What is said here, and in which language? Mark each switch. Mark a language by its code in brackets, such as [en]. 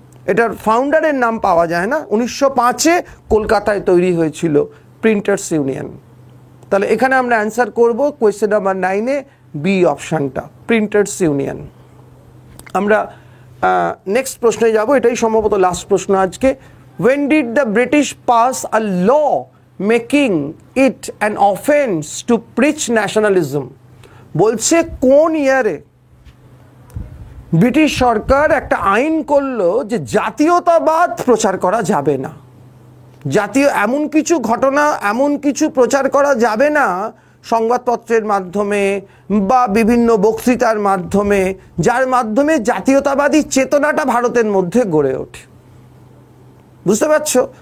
[bn] এটার ফাউন্ডারের নাম পাওয়া যায় না। 1905-এ কলকাতায় তৈরি হয়েছিল প্রিন্টার্স ইউনিয়ন। তাহলে এখানে আমরা অ্যান্সার করব কোয়েশ্চেন নাম্বার 9-এ বি অপশানটা, প্রিন্টার্স ইউনিয়ন। আমরা নেক্সট প্রশ্নে যাব, এটাই সম্ভবত লাস্ট প্রশ্ন আজকে। [en] when did the British pass a law making it an offense to preach nationalism? [bn] বলছে কোন ইয়ারে ব্রিটিশ সরকার একটা আইন করলো যে জাতীয়তাবাদ প্রচার করা যাবে না, জাতীয় এমন কিছু ঘটনা, এমন কিছু প্রচার করা যাবে না সংবাদপত্রের মাধ্যমে বা বিভিন্ন বক্তৃতার মাধ্যমে, যার মাধ্যমে জাতীয়তাবাদী চেতনাটা ভারতের মধ্যে গড়ে ওঠে। বুঝতে পারছো?